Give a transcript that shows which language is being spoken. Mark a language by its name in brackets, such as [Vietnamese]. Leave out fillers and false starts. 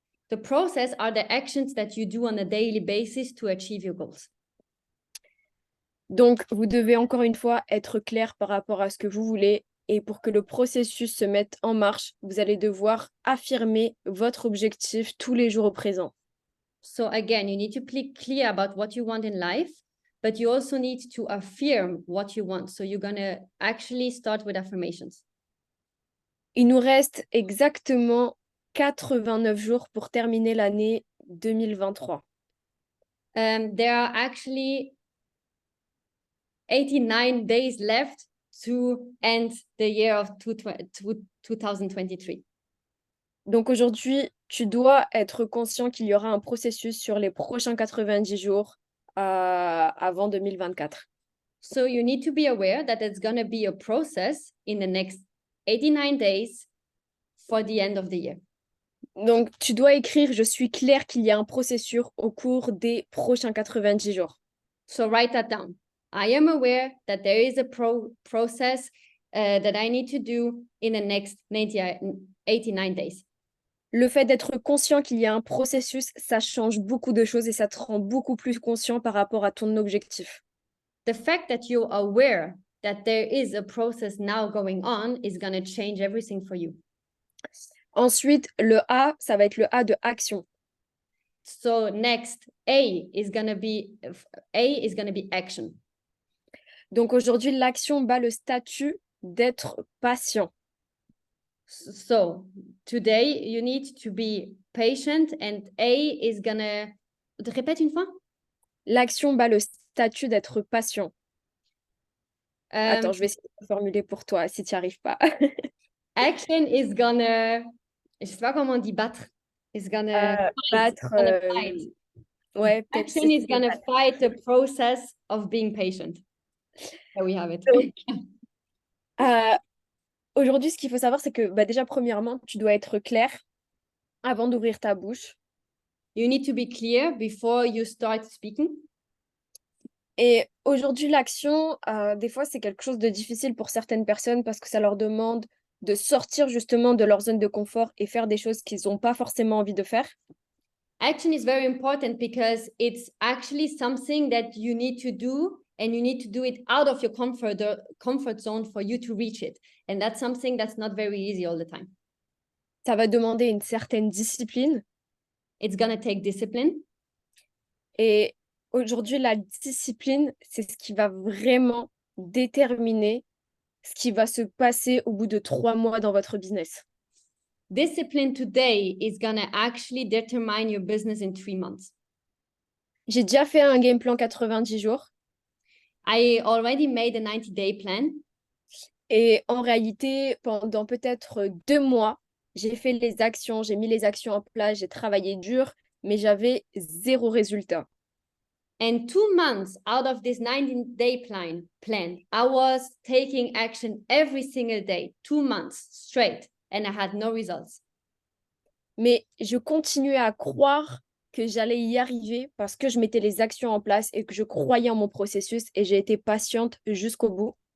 [English] The process are the actions that you do on a daily basis to achieve your goals. [French] Donc, vous devez encore une fois être clair par rapport à ce que vous voulez. Et pour que le processus se mette en marche, vous allez devoir affirmer votre objectif tous les jours au présent. [English] So again, you need to be clear about what you want in life, but you also need to affirm what you want. So you're going to actually start with affirmations. [French] Il nous reste exactement 89 jours pour terminer l'année 2023. [English] There are actually 89 days left to end the year of 2023. [French] Donc aujourd'hui, tu dois être conscient qu'il y aura un processus sur les prochains 90 jours avant 2024. [English] So you need to be aware that it's going to be a process in the next 89 days for the end of the year. [French] Donc tu dois écrire, je suis clair qu'il y a un processus au cours des prochains 90 jours. [English] So write that down. I am aware that there is a process that I need to do in the next 89 days. [French] Le fait d'être conscient qu'il y a un processus, ça change beaucoup de choses et ça te rend beaucoup plus conscient par rapport à ton objectif. [English] The fact that you're aware that there is a process now going on is going to change everything for you. [French] Ensuite, le A, ça va être le A de action. [English] So next, A is going to be action. [French] Donc aujourd'hui, l'action bat le statut d'être patient. [English] So today you need to be patient and A is gonna... [French] Répète une fois. L'action bat le statut d'être patient. Attends, je vais essayer de formuler pour toi si tu n'y arrives pas. [English] Action is gonna... [French] Je sais pas comment on dit battre. [English] Is gonna [French] battre. [English] fight. [French] Ouais, [English] action is gonna fight the process of being patient. There we have it. [French] Aujourd'hui, ce qu'il faut savoir, c'est que déjà, premièrement, tu dois être clair avant d'ouvrir ta bouche. [English] You need to be clear before you start speaking. [French] Et aujourd'hui, l'action, des fois, c'est quelque chose de difficile pour certaines personnes parce que ça leur demande de sortir justement de leur zone de confort et faire des choses qu'ils n'ont pas forcément envie de faire. [English] Action is very important because it's actually something that you need to do and you need to do it out of your comfort zone for you to reach it. And that's something that's not very easy all the time. [French] Ça va demander une certaine discipline. [English] It's going to take discipline. [French] Et aujourd'hui, la discipline, c'est ce qui va vraiment déterminer ce qui va se passer au bout de 3 mois dans votre business. [English] Discipline today is going to actually determine your business in 3 months. [French] J'ai déjà fait un game plan 90 jours. [English] I already made a 90-day plan. [French] Et en réalité, pendant peut-être 2 mois, j'ai fait les actions, j'ai mis les actions en place, j'ai travaillé dur, mais j'avais 0 résultat. [English] And 2 months out of this 90-day plan, I was taking action every single day, 2 months straight, and I had no results. [French] Mais je continuais à croire que j'allais y arriver parce que je mettais les actions en place et que je croyais en mon processus et j'ai été patiente jusqu'au bout.